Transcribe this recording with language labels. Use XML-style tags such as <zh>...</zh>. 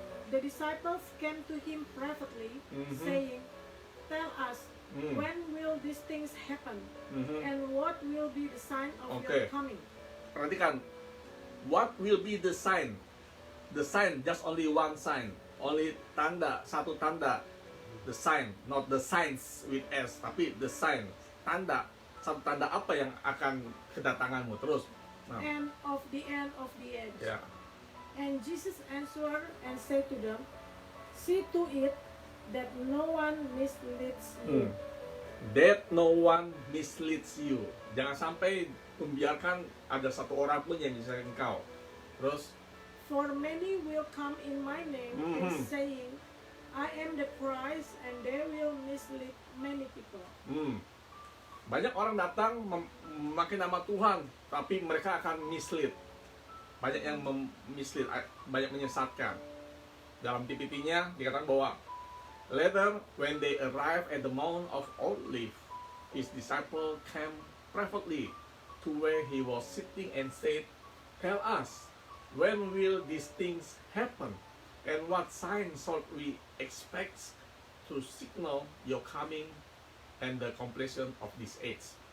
<en>the disciples came to him privately, saying, "Tell us, when will these things happen? And what will be the sign of your Okay. coming?"</en> <id>Perhatikan,</id> <en>what will be the sign? The sign, just only one sign, only tanda,</en> <id>satu tanda.</id> <en>The sign, not the signs with S,</en> <id>tapi</id> <en>the sign, tanda.</en> <id>Satu tanda apa yang akan kedatanganmu terus? Nah,</id> <en>And of the end of the age.</en> <id>ya.</id> <en>And Jesus answered and said to them, "See to it that no one misleads you." That no one misleads you.</en> <id>Jangan sampai membiarkan ada satu orang pun yang bisa engkau. Terus,</id> <en>For many will come in my name and saying, "I am the Christ," and they will mislead many people.</en> <id>Banyak orang datang memakai nama Tuhan, tapi mereka akan mislead. Banyak yang mislead, banyak menyesatkan. Dalam PPT-nya dikatakan bahwa</id> <en>later when they arrived at the Mount of Olives, his disciple came privately to where he was sitting and said, "Tell us, when will these things happen? And what sign shall we expect to signal your coming and the completion of this age?"</en>